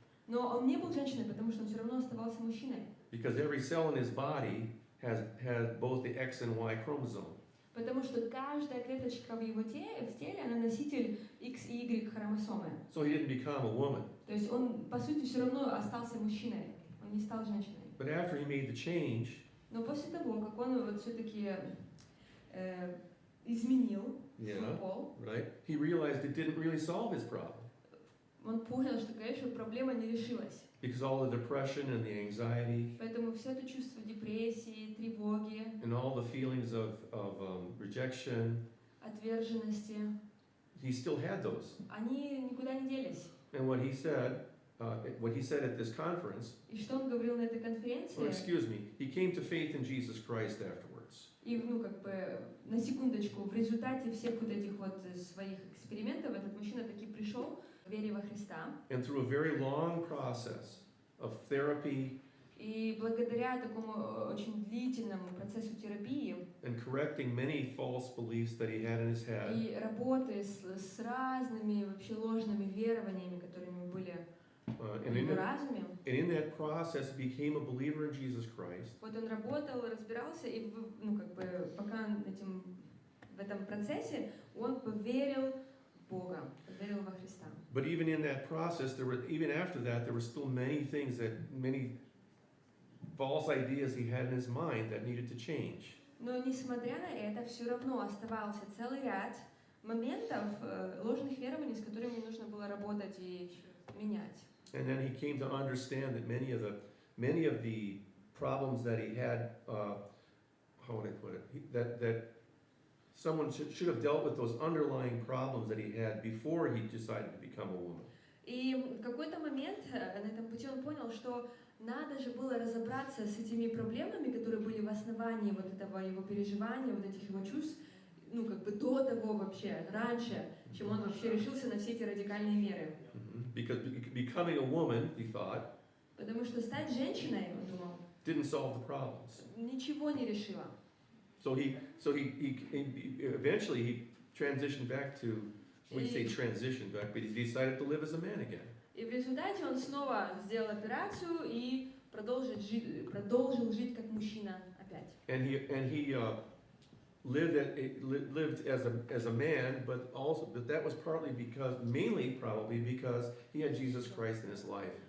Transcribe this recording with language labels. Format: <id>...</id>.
<ru>Но он не был женщиной, потому что он все равно оставался мужчиной.</ru> <en>Because every cell in his body has both the X and Y chromosome.</en> <ru>Потому что каждая клеточка в его теле, она носитель X и Y хромосомы.</ru> <en>So he didn't become a woman.</en> <ru>То есть он, по сути, все равно остался мужчиной. Он не стал женщиной.</ru> <en>But after he made the change,</en> <ru>Но после того, как он вот все-таки изменил свой пол,</ru> <en>right, he realized it didn't really solve his problem.</en> <ru>он понял, что, конечно, проблема не решилась.</ru> <en>Because all the depression and the anxiety</en> <ru>Поэтому все это чувство депрессии, тревоги,</ru> <en>and all the feelings of rejection,</en> <ru>отверженности,</ru> <en>he still had those.</en> <ru>они никуда не делись.</ru> <en>And what he said at this conference,</en> <ru>И что он говорил на этой конференции?</ru> <en>he came to faith in Jesus Christ afterwards.</en> <ru>И, ну, как бы, на секундочку, в результате всех вот этих вот своих экспериментов этот мужчина таки пришел к вере во Христа.</ru> <en>And through a very long process of therapy</en> <ru>И благодаря такому очень длительному процессу терапии</ru> <en>and correcting many false beliefs that he had in his head,</en> <ru>и работы с разными вообще ложными верованиями, которыми были в его разуме,</ru> <en>and in that process he became a believer in Jesus Christ.</en> <ru>вот он работал, разбирался, и, ну, как бы, пока в этом процессе он поверил в Бога, поверил во Христа.</ru> <en>But even in that process, even after that, there were still many things many false ideas he had in his mind that needed to change.</en> <ru>Но несмотря на это, все равно оставался целый ряд моментов ложных верований, с которыми нужно было работать и менять.</ru> <en>And then he came to understand that many of the problems that he had, how would I put it, that someone should have dealt with those underlying problems that he had before he decided to become a woman.</en> <ru>И в какой-то момент на этом пути он понял, что надо же было разобраться с этими проблемами, которые были в основании вот этого его переживания, вот этих его чувств, ну, как бы до того вообще, раньше, чем он вообще решился на все эти радикальные меры.</ru> <en>Because becoming a woman, he thought,</en> <ru>Потому что стать женщиной, он думал,</ru> <en>didn't solve the problems.</en> <ru>ничего не решило.</ru> <en>So he eventually he transitioned back to, we say transitioned back, but he decided to live as a man again.</en> <ru>И в результате он снова сделал операцию и продолжил жить как мужчина опять.</ru> <en>And he lived as a man, but that was mainly probably because he had Jesus Christ in his life.</en>